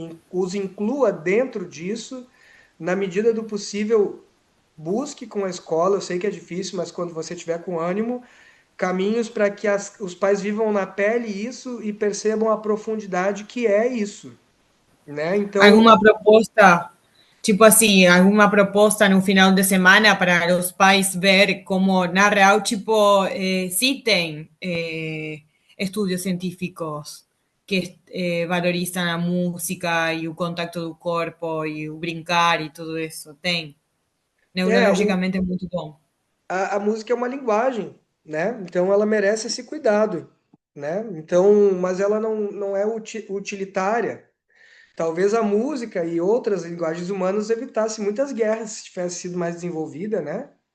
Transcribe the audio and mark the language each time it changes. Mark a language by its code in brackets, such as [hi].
[pt] Os inclua dentro disso, na medida do possível, busque com a escola. Eu sei que é difícil, mas quando você tiver com ânimo, caminhos para que os pais vivam na pele isso e percebam a profundidade que é isso, né? Então, [es] ¿Alguna propuesta, tipo así, alguna propuesta en un final de semana para los pais ver cómo [pt] na real, [es] tipo, sí [pt] tem [es] estudios científicos que valorizan [pt] a música e o contacto do corpo e o brincar e tudo isso? Tem. é, o, Neurologicamente é muito bom. a música é uma linguagem, né? Então ela merece esse cuidado, né? Então, mas ela não é utilitária. Talvez a música e outras linguagens humanas evitassem muitas guerras se tivesse sido mais desenvolvida, né?